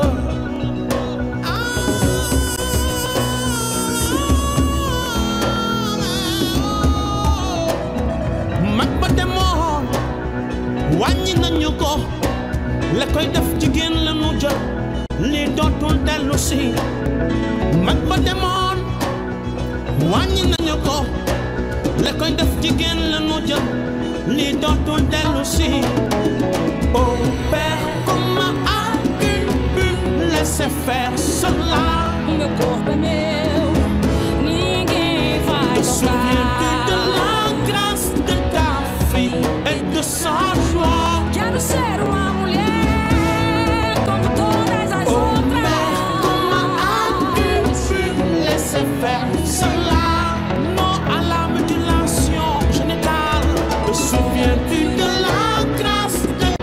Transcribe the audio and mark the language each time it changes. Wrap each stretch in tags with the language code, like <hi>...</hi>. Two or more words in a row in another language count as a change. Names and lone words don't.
<wo>mag ba demoon wàññi nañu ko la koy def jigéen la nu jël li dootul dellu si mag ba demoon wàññi nañu ko la koy def jigéen la nu jël li dootul dellu si.</wo> <fr>Oh père, comment as-tu pu laisser faire cela? Te souviens-tu de la grâce de ta fille et de sa joie?</fr> <pt>Quero ser uma mulher como todas as outras.</pt> <fr>Oh père, comment as-tu pu laisser faire cela? Souviens-tu de la grâce</fr>